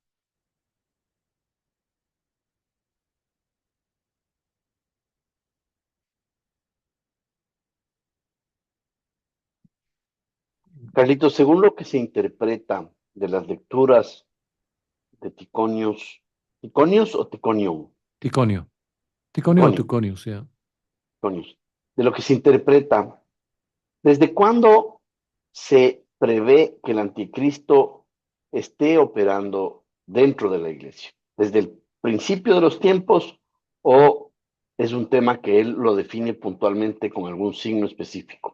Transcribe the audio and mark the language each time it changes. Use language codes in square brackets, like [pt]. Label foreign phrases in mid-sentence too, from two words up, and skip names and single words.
[es] Carlitos, según lo que se interpreta de las lecturas de Ticonios, ¿Ticonios o Ticonium? Ticonio, Ticonio o Ticonio, Tuconio, o sea. Ticonios. De lo que se interpreta, ¿desde cuándo se prevé que el anticristo esté operando dentro de la iglesia? ¿Desde el principio de los tiempos o es un tema que él lo define puntualmente con algún signo específico?